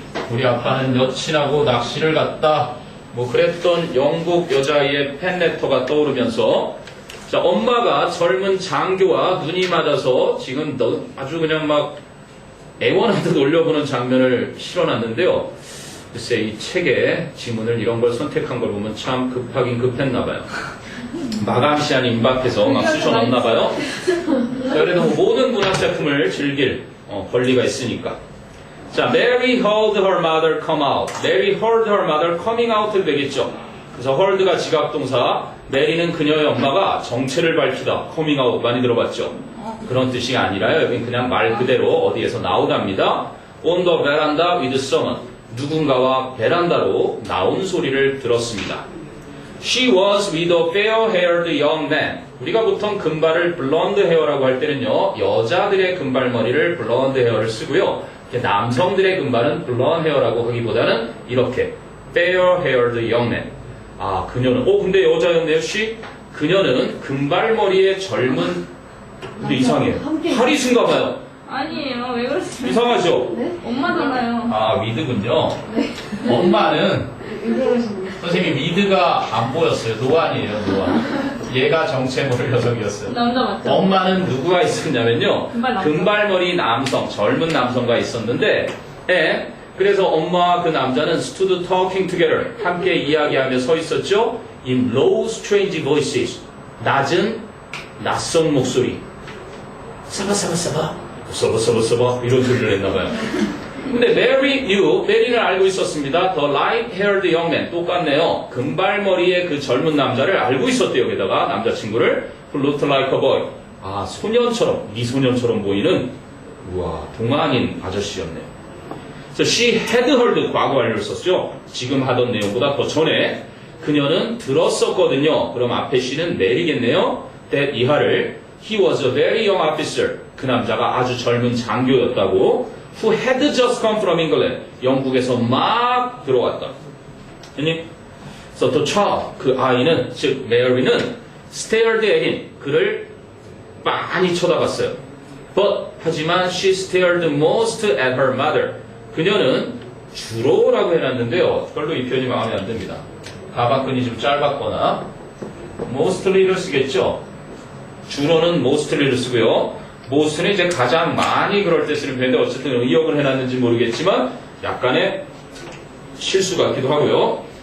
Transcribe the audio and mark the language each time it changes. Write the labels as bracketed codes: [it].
[ko] 우리 아빠는 여친하고 낚시를 갔다. 뭐 그랬던 영국 여자아이의 팬레터가 떠오르면서, 자, 엄마가 젊은 장교와 눈이 맞아서 지금 아주 그냥 막 애원하듯 올려보는 장면을 실어놨는데요. 글쎄 이 책에 지문을 이런 걸 선택한 걸 보면 참 급하긴 급했나봐요. 마감 시한이 임박해서 막 쑤셔넣나봐요. 그래도 모든 문학작품을 즐길 권리가 있으니까. [en] 자, Mary heard her mother come out. Mary heard her mother coming out 되겠죠. [ko] 그래서 heard가 지각동사, 메리는 그녀의 엄마가 정체를 밝히다, coming out 많이 들어봤죠. 그런 뜻이 아니라요. 여긴 그냥 말 그대로 어디에서 나오답니다. [en] On the veranda with someone. [ko] 누군가와 베란다로 나온 소리를 들었습니다. [en] She was with a fair-haired young man. [ko] 우리가 보통 금발을 blonde hair라고 할 때는요, 여자들의 금발머리를 blonde hair를 쓰고요. 남성들의 금발은 blonde hair라고 하기보다는 이렇게 [en] fair-haired young man. [ko] 아, 그녀는 근데 여자였네요. [en] she. [ko] 그녀는 금발머리의 젊은 근데 이상해요. 하리스인가 봐요. 아니에요. 왜 그러세요? 이상하죠? 네? 엄마잖아요. 아, 위드군요. 네. 엄마는 왜 그러시는 선생님 위드가 안 보였어요. 노안이에요. 노안. 얘가 정체 모를 녀석이었어요. 남자 맞죠? 엄마는 누구가 있었냐면요. 금발 남성. 금발머리 남성, 젊은 남성과 있었는데, 그래서 엄마와 그 남자는 [en] stood talking together. [ko] 함께 이야기하며 서 있었죠. [en] In low, strange voices. [ko] 낮은, 낯선 목소리. 사바사바사바. 서버서버서버 이런 소리를 했나봐요. 근데 메리는 알고 있었습니다. [en] The light-haired young man 똑같네요. [ko] 금발머리의 그 젊은 남자를 알고 있었대요. 게다가 남자친구를 [en] who looked like a boy. [ko] 아, 소년처럼 미소년처럼 보이는 우와 동안인 아저씨였네요. 그래서 [en] she had heard [ko] 과거 완료를 썼죠. 지금 하던 내용보다 더 전에 그녀는 들었었거든요. 그럼 앞에 she는 메리겠네요. [en] that 이하를 he was a very young officer. [ko] 그 남자가 아주 젊은 장교였다고. [en] Who had just come from England. [ko] 영국에서 막 들어왔다. 그래서 [en] the child, [ko] 그 아이는, 즉 메리는 [en] stared at him. [ko] 그를 많이 쳐다봤어요. [en] But [ko] 하지만 [en] she stared most at her mother. [ko] 그녀는 주로라고 해놨는데요. 별로 이 표현이 마음에 안 듭니다. 가방끈이 좀 짧았거나 mostly를 쓰겠죠. 주로는 mostly를 쓰고요. most는 이제 가장 많이 그럴 때 쓰는 표현인데 어쨌든 의역을 해놨는지 모르겠지만 약간의 실수 같기도 하고요.